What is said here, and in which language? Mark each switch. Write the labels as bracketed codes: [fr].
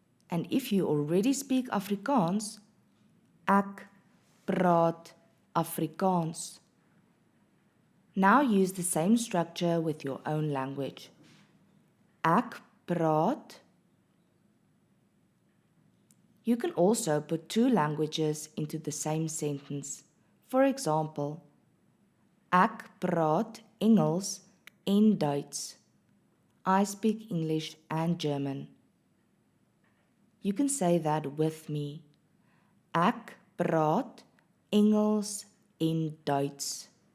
[en] And if you already speak Afrikaans, [af] ek praat Afrikaans. [en] Now use the same structure with your own language. [af] Ek praat. [en] You can also put two languages into the same sentence. For example, [af] ek praat Engels en Duits. [en] I speak English and German. You can say that with me. [af] Ek praat Engels en Duits.